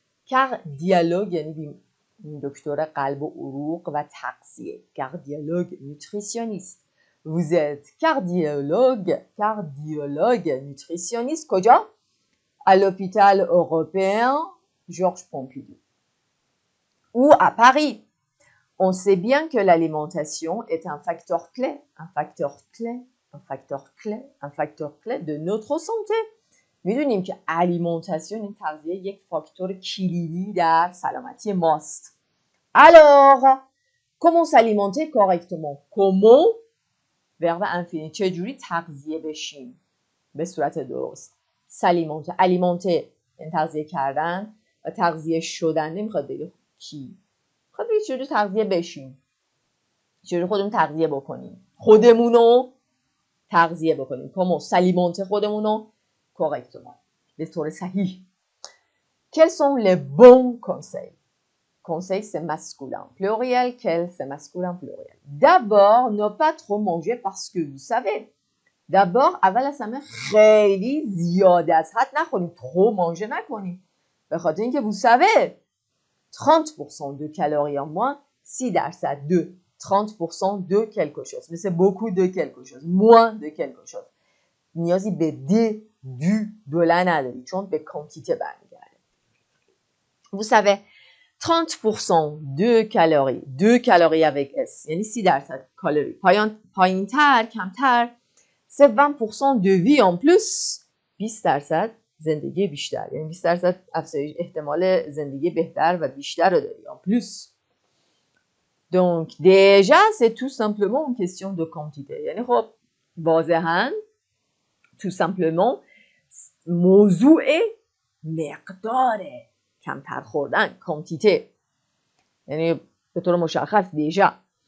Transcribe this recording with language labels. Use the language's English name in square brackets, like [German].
[Persian] Cardiologue یعنی دکتر قلب و عروق و تغذیه. [French] Cardiologue nutritionniste. Vous êtes cardiologue nutritionniste [Persian] کجا؟ [French] À l'hôpital européen Georges Pompidou. Ou à Paris. On sait bien que l'alimentation est un facteur clé de notre santé. [Persian] میدونیم که alimentation این تغذیه یک فاکتور کلیدی در سلامتی ماست. [French] Alors, comment s'alimenter correctement? Comment verbe infini [Persian] چجوری تغذیه بشیم به صورت درست؟ s'alimenter. alimenter یعنی تغذیه کردن و تغذیه شدن نمیخواد بگه کی. میخواد بگه چجوری تغذیه بشیم. چجوری خودمون تغذیه بکنیم. خودمونو تغذیه بکنیم. [French] comment s'alimenter [Persian] خودمونو [French] correctement. [Persian] به طور صحیح. [French] Quels sont les bons conseils? Conseil, c'est masculin. Pluriel, quel, c'est masculin pluriel. D'abord, ne pas trop manger parce que vous savez. D'abord, [Persian] اول از همه خیلی زیاد از حد نخوریم. [French] trop manger [Persian] نکنیم. به خاطر اینکه [French] vous savez 30% de calories en moins, 6% de 30% de quelque chose. Mais c'est beaucoup de quelque chose. Moins de quelque chose. [Persian] نیازی به دولار نداری چون به کانتیته برمیگرده. [French] Vous savez 30% de calories, 2 calories avec S, [Persian] یعنی 30% کالری. پایین‌تر، کمتر، [French] c'est 20% de vie en plus, [Persian] 20% زندگی بیشتر. یعنی 20% افزایش احتمال زندگی بهتر و بیشتر رو داری. [French] En plus. Donc déjà, c'est tout simplement une question de quantité. [Persian] یعنی خب واضحاً [French] tout simplement [Persian] موضوع مقدار کمتر خوردن [French] quantité [Persian] یعنی به طور مشخص [French] déjà.